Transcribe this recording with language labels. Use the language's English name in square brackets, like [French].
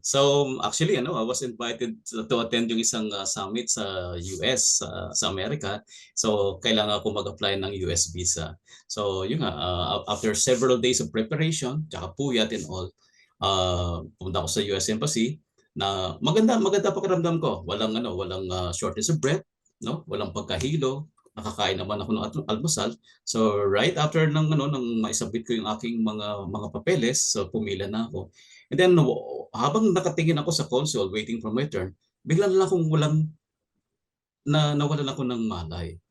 [English] So actually I was invited to attend [Filipino] yung isang summit sa US, sa Amerika. So kailangan ko mag-apply ng US visa. So yun nga, [English] after several days of preparation, [Filipino] tsaka puyat [English] and all, [Filipino] pumunta ako sa US Embassy na maganda pakiramdam ko. Walang [English] shortness of breath, [Filipino] no? Walang pagkahilo. Nakakain naman ako ng almusal. So right after nang maisabit ko yung aking mga papeles, so pumila na ako. And then habang nakatingin ako sa console [English] waiting for my turn, [Filipino] biglang lang akong nawalan ako ng malay.